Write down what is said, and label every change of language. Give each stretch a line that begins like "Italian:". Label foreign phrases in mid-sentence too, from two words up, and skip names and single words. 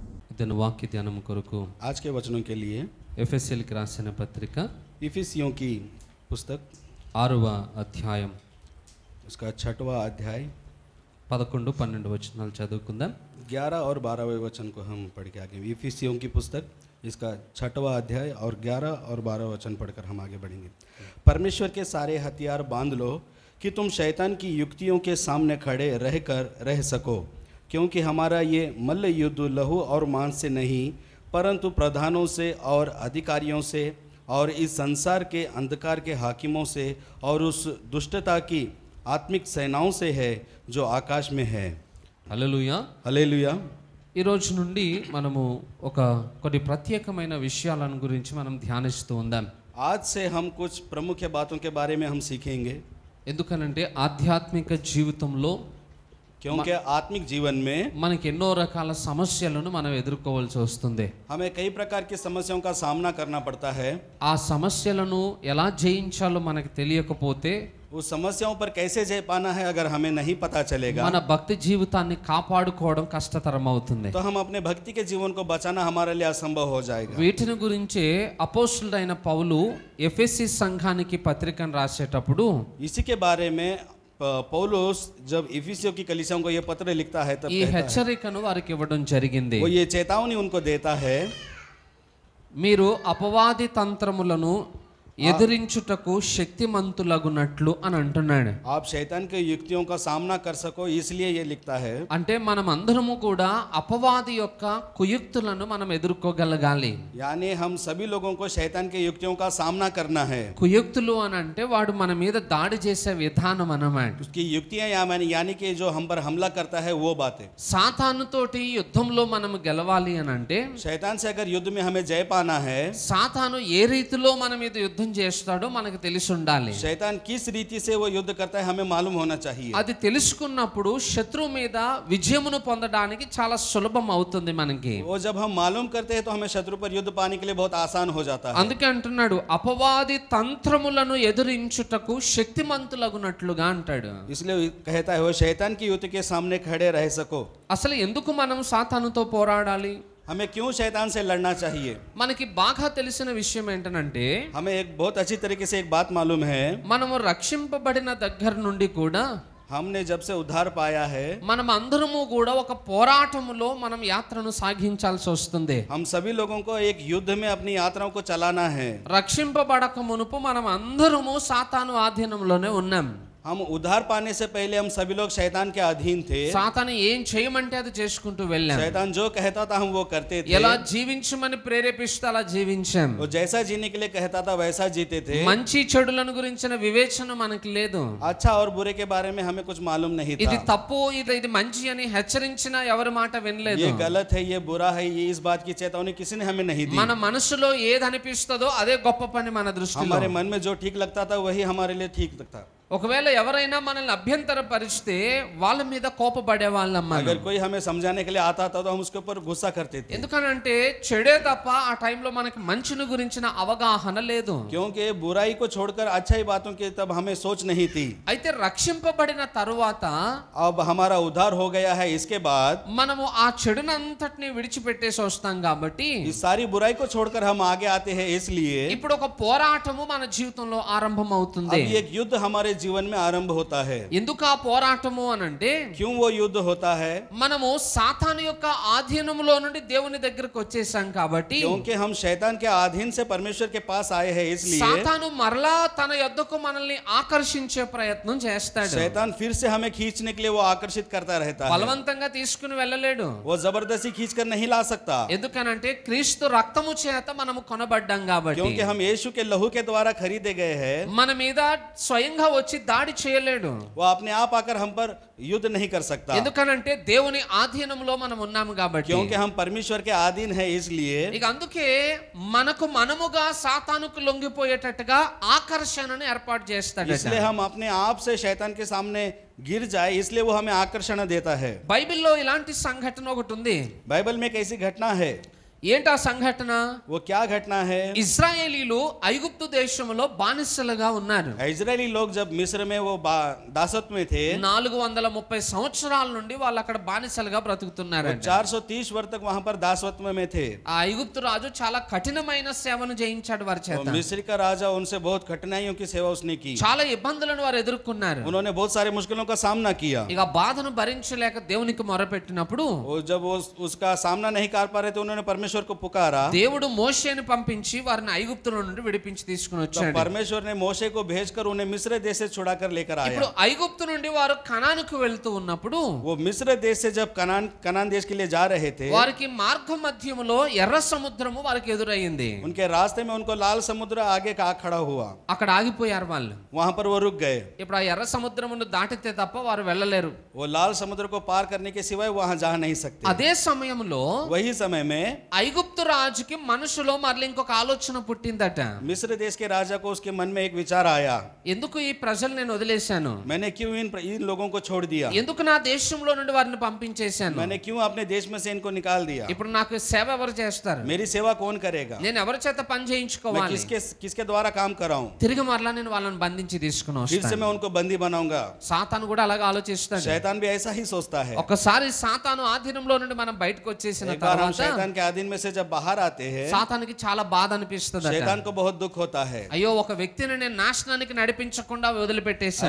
Telugu: ఇదను వాక్య ధ్యానం కొరకు
Hindi: आज के वचनों के लिए
Telugu: ఎఫెసీయులకు రాసిన పత్రిక
Hindi: इफिसियों की पुस्तक
Telugu: 6వ అధ్యాయం
Hindi: उसका 6वां अध्याय
Telugu: 11, 12 వచనాలు చదువుకుందాం.
Hindi: 11 और 12वें वचन को हम पढ़ के आगे इफिसियों की पुस्तक इसका 6वां अध्याय और 11 और 12 वचन पढ़कर हम आगे बढ़ेंगे। परमेश्वर के सारे हथियार बांध लो कि तुम शैतान की युक्तियों के सामने खड़े रहकर रह सको, क्योंकि हमारा ये मल्ल युद्ध लहू और मांस से नहीं परंतु प्रधानों से और अधिकारियों से और इस संसार के अंधकार के हाकिमों से और उस दुष्टता की आत्मिक सेनाओं से है जो आकाश में है।
Telugu: హల్లెలూయా.
Hindi: हालेलुया।
Telugu: ఈ రోజు నుండి మనము కొన్ని ప్రత్యేకమైన విషయాలను గురించి మనం ధ్యానిస్తూ ఉందాం.
Hindi: आज से हम कुछ प्रमुख बातों के बारे में हम सीखेंगे,
Telugu: ఎందుకనంటే ఆధ్యాత్మిక జీవితంలో
Hindi: क्योंकि आत्मिक जीवन में
Telugu: మనకి ఎన్నో రకాల సమస్యలను మనం ఎదుర్కోవాల్సి వస్తుంది.
Hindi: हमें कई प्रकार की समस्याओं का सामना करना पड़ता है।
Telugu: ఆ సమస్యలను ఎలా జయించాలో మనకు తెలియకపోతే
Hindi: उस समस्याओं पर कैसे जय पाना है अगर हमें नहीं पता चलेगा
Telugu: మన భక్తి జీవితాన్ని కాపాడుకోవడం కష్టతరం అవుతుంది.
Hindi: तो हम अपने भक्ति के जीवन को बचाना हमारे लिए असंभव हो जाएगा।
Telugu: వీటిని గురించే అపోస్తలుడైన పౌలు ఎఫెసీ సంఘానికి పత్రికను రాసేటప్పుడు
Hindi: इसी के बारे में पौलुस जब इफिसियों की कलीसियाओं को यह पत्र लिखता है तब
Telugu: ఈ
Hindi: कहता है,
Telugu: హెచ్చరికను వారికి ఇవ్వడం జరిగింది.
Hindi: वो ये चेतावनी उनको देता है,
Telugu: మీరు అపవాది తంత్రములను ఎదిరించుటకు శక్తిమంతులగునట్లు అని అంటున్నాడు.
Hindi: आप शैतान की युक्तियों का सामना कर सको इसलिए ये लिखता है।
Telugu: అంటే మనం అందరము కూడా అపవాది యొక్క కుయుక్తులను మనం ఎదుర్కోగలగాలి.
Hindi: यानी हम सभी लोगों को शैतान की युक्तियों का सामना करना है।
Telugu: కుయుక్తులు అని అంటే వాడు మన మీద దాడి చేసే విధానం అన్నమాట.
Hindi: उसकी युक्तियां यानी कि जो हम पर हमला करता है वो बातें।
Telugu: సాతానుతోటి యుద్ధంలో మనం గెలవాలి అని అంటే
Hindi: शैतान से अगर युद्ध में हमें जय पाना है,
Telugu: సాతాను ఏ రీతిలో మన మీద యుద్ధం చేస్తాడో మనకు తెలిసి ఉండాలి.
Hindi: शैतान किस रीति से वो युद्ध करता है हमें मालूम होना चाहिए।
Telugu: అది తెలుసుకున్నప్పుడు శత్రువు మీద విజయమును పొందడానికి చాలా సులభం అవుతుంది మనకి.
Hindi: वो जब हम मालूम करते हैं तो हमें शत्रु पर युद्ध पाने के लिए बहुत आसान हो जाता है।
Telugu: అందుకే అంటున్నాడు అపవాది తంత్రములను ఎదిరించుటకు శక్తిమంతులగునట్లుగా అంటాడు.
Hindi: इसलिए कहता है वो शैतान की युद्ध के सामने खड़े रह सको।
Telugu: అసలు ఎందుకు మనం సాతానుతో పోరాడాలి?
Hindi: हमें क्यों शैतान से लड़ना चाहिए?
Telugu: మనకి బాగా తెలిసిన విషయం ఏంటనంటే
Hindi: हमें एक बहुत अच्छी तरीके से एक बात मालूम है,
Telugu: మనము రక్షింపబడిన దగ్గర నుండి కూడా
Hindi: हमने जब से उद्धार पाया है
Telugu: మనం అందరము కూడా ఒక పోరాటములో మనం యాత్రను సాగించాల్సి వస్తుంది.
Hindi: हम सभी लोगों को एक युद्ध में अपनी यात्राओं को चलाना है।
Telugu: రక్షింపబడక మునుపు మనం అందరము సాతాను ఆధీనంలోనే ఉన్నాం.
Hindi: हम उद्धार पाने से पहले हम सभी लोग शैतान के अधीन थे।
Telugu: సాతాను ఏం చేయమంటే అది చేసుకుంటూ వెళ్ళాం.
Hindi: शैतान जो कहता था हम वो करते थे।
Telugu: ఎలా జీవించమని ప్రేరేపిస్తే అలా జీవించాం.
Hindi: वो जैसा जीने के लिए कहता था वैसा जीते थे।
Telugu: మంచి చెడులను గురించిన వివేచన మనకి లేదు.
Hindi: अच्छा और बुरे के बारे में हमें कुछ मालूम नहीं
Telugu: ఇది
Hindi: था।
Telugu: తప్పు ఇది మంచి అని హెచ్చరించిన ఎవరి మాట వినలేదు.
Hindi: ये गलत है, ये बुरा है, ये इस बात की चेतावनी किसी ने हमें नहीं दी।
Telugu: మన మనసులో ఏది అనిపిస్తుందో అదే గొప్ప పని మన దృష్టిలో.
Hindi: हमारे मन में जो ठीक लगता था वही हमारे लिए ठीक लगता।
Telugu: ఒకవేళ ఎవరైనా మనల్ని అభ్యంతరపరిస్తే వాళ్ళ మీద కోపపడే వాళ్ళం మనం.
Hindi: अगर कोई हमें समझाने के लिए आता था तो हम उसके ऊपर गुस्सा करते थे।
Telugu: ఎందుకనంటే చెడే తప్ప ఆ టైంలో మనకి మంచిని గురించిన అవగాహన లేదు.
Hindi: क्योंकि बुराई को छोड़कर अच्छाई बातों की तब हमें सोच नहीं थी।
Telugu: అయితే రక్షింపబడిన తరువాత
Hindi: अब हमारा उद्धार हो गया है, इसके बाद
Telugu: మనము ఆ చెడునంతటిని విడిచిపెట్టేసి వస్తాం కాబట్టి
Hindi: इस सारी बुराई को छोड़कर हम आगे आते हैं। इसलिए
Telugu: ఇప్పుడు ఒక పోరాటము మన జీవితంలో ఆరంభం అవుతుంది.
Hindi: अब एक युद्ध हमारे जीवन में आरंभ होता है।
Telugu: ఎందుకు ఆ పోరాటము అనంటే
Hindi: क्यों वो युद्ध होता है?
Telugu: మనము సాతాను యొక్క ఆధీనంలో నుండి దేవుని దగ్గరకు వచ్చేసాం కాబట్టి,
Hindi: क्योंकि हम शैतान के अधीन से परमेश्वर के पास आए हैं। इसलिए
Telugu: సాతాను మరలా తన యొద్దకు మనల్ని ఆకర్షించే ప్రయత్నం చేస్తాడు.
Hindi: शैतान फिर से हमें खींचने के लिए वो आकर्षित करता रहता है।
Telugu: బలవంతంగా తీసుకుని వెళ్ళలేడు.
Hindi: वो जबरदस्ती खींचकर नहीं ला सकता,
Telugu: ఎందుకనంటే క్రీస్తు రక్తము చేత మనము కొనబడ్డాం కాబట్టి.
Hindi: क्योंकि हम यीशु के लहू के द्वारा खरीदे गए हैं।
Telugu: మన మీద స్వయంగా వచ్చి దాడి చేయలేడు.
Hindi: वो अपने आप आकर हम पर युद्ध नहीं कर सकता,
Telugu: ఎందుకనంటే దేవుని ఆధీనంలో మనం ఉన్నాము కాబట్టి.
Hindi: क्योंकि हम परमेश्वर के अधीन है। इसलिए
Telugu: ఇక అందుకే మనకు మనముగా సాతానుకు లొంగిపోయేటట్టుగా ఆకర్షణను ఏర్పాటు చేస్తాడు.
Hindi: इसलिए हम अपने आप से शैतान के सामने गिर जाए, इसलिए वो हमें आकर्षण देता है।
Telugu: బైబిల్లో ఇలాంటి సంఘటన ఒకటి ఉంది.
Hindi: बाइबल में एक ऐसी घटना है,
Telugu: ఏంటి ఆ సంఘటన?
Hindi: वो क्या घटना है?
Telugu: ఇశ్రాయేలీలు ఐగుప్తు దేశంలో బానిసలుగా ఉన్నారు.
Hindi: इजरायली लोग जब मिस्र में वो दासत्व में थे,
Telugu: 430 సంవత్సరాల నుండి వాళ్ళు అక్కడ బానిసలుగా బ్రతుకుతున్నారు.
Hindi: 430 वर्ष तक वहां पर दासत्व में थे.
Telugu: ఆ ఐగుప్తు రాజు చాలా కఠినమైన సేవను చేయించాడు వారి చేత.
Hindi: मिस्र का राजा उनसे बहुत कठिनाइयों की सेवा उसने की.
Telugu: చాలా ఇబ్బందులను వారు ఎదుర్కొన్నారు.
Hindi: उन्होंने बहुत सारे मुश्किलों का सामना किया.
Telugu: ఇక బాధను భరించలేక దేవునికి మొరపెట్టినప్పుడు
Hindi: जब वो उसका सामना नहीं कर पा रहे थे, उन्होंने परमेश्वर को पुकारा.
Telugu: దేవుడు మోషేని పంపించి వారిని ఐగుప్తులో నుండి విడిపించి తీసుకుని వచ్చాడు.
Hindi: परमेश्वर ने मोशे को भेजकर उन्हें मिस्र देश से छुड़ाकर लेकर आया.
Telugu: ఇప్పుడు ఐగుప్తు నుండి వారు కనానుకు వెళ్తూ ఉన్నప్పుడు
Hindi: वो मिस्र देश से जब कनान देश के लिए जा रहे थे,
Telugu: వారికి మార్గ మధ్యములో ఎర్ర సముద్రము వారికి ఎదురయ్యింది.
Hindi: उनके रास्ते में उनको लाल समुद्र आगे का खड़ा हुआ.
Telugu: అక్కడ ఆగిపోయారు వాళ్ళు.
Hindi: वहां पर वो रुक गए.
Telugu: ఇప్పుడు ఆ ఎర్ర సముద్రమును దాటితే తప్ప వారు వెళ్ళలేరు.
Hindi: वो लाल समुद्र को पार करने के सिवाय वहां जा नहीं सकते.
Telugu: అదే సమయంలో
Hindi: वही समय में
Telugu: ఐగుప్తు రాజుకి మనసులో మరలి ఇంకొక ఆలోచన పుట్టిందట.
Hindi: मिस्र देश के राजा को उसके मन में एक विचार आया,
Telugu: ఎందుకు ఈ ప్రజలు నేను వదిలేశాను?
Hindi: मैंने क्यों इन लोगों को छोड़ दिया?
Telugu: ఎందుకు నా దేశంలో నుండి వారిని పంపించేశాను?
Hindi: मैंने क्यों अपने देश में से इनको निकाल दिया?
Telugu: ఇప్పుడు నాకు సేవ ఎవరు చేస్తారు?
Hindi: मेरी सेवा कौन करेगा?
Telugu: నేను ఎవరి చేత పని
Hindi: मैं
Telugu: చేయించుకోవాలి?
Hindi: किसके द्वारा काम कराऊं?
Telugu: తిరిగి మరలా నేను వాళ్ళని బంధించి తీసుకుని
Hindi: फिर से
Telugu: వస్తాను.
Hindi: मैं उनको बंदी बनाऊंगा.
Telugu: సాతాను కూడా అలాగే ఆలోచిస్తాడు.
Hindi: शैतान भी ऐसा ही सोचता है.
Telugu: ఒకసారి సాతాను ఆధీనంలో నుండి మనం బయటకు వచ్చేసిన
Hindi: एक बार हम
Telugu: తర్వాత
Hindi: शैतान के अधीन में से जब बाहर आते हैं,
Telugu: సాతానికి చాలా బాధ అనిపిస్తుంది.
Hindi: शैतान को बहुत दुख होता है.
Telugu: అయ్యో ఒక వ్యక్తిని నేను నాశనానికి నడిపించకుండా వదిలిపెట్టేశాను.